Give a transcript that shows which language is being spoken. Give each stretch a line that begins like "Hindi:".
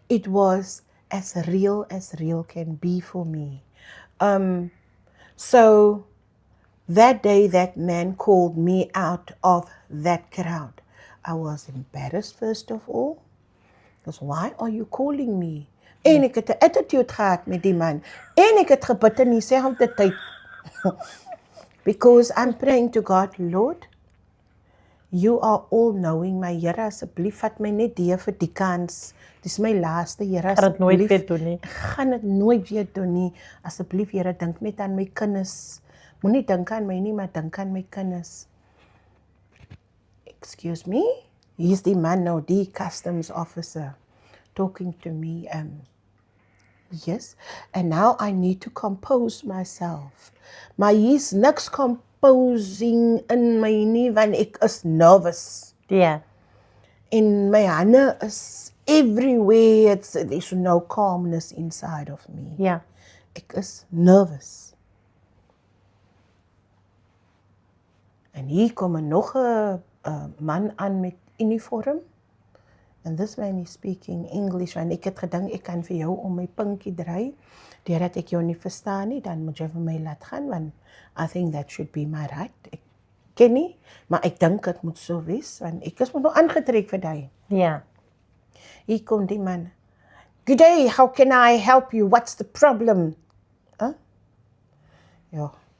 English: it was as real can be for me. So that day that man called me out of that crowd. I was embarrassed first of all, because why are you calling me?
Afrikaans: En ek het 'n attitude gehad met die man. En ek het gebid in dieselfde tyd. Because I'm praying to God, Lord, you are all knowing, my Here, asseblief vat my net deur vir die kans. Dis my laaste, Here, Gaan dit nooit asseblief. weer doen nie. Ek gaan dit nooit weer doen nie. Asseblief, Here, dink net aan my kinders. Moenie dink aan my nie, maar dink aan my kinders.
English: Excuse me? He's the man now, the customs officer, talking to me. Yes, and now I need to compose myself.
Afrikaans: Maar hier's niks composing in my nie, want ek is nervous. Yeah. En my hande is everywhere.
English: There's no calmness inside of me. Yeah.
Afrikaans: Ek is nervous. En hier kom nog 'n man aan met uniform.
English: And this man is speaking English.
Afrikaans: En ek het gedink ek kan vir jou om my pinkie draai. Deurdat ek jou nie verstaan nie, dan moet jy vir my laat gaan, want I think that should be my right. Ek ken nie, maar ek dink dit moet so wees, want ek is nog aangetrek vir daai.
English: Yeah.
Afrikaans: Hier kom die man.
English: Good day, how can I help you? What's the problem? Huh? Ja.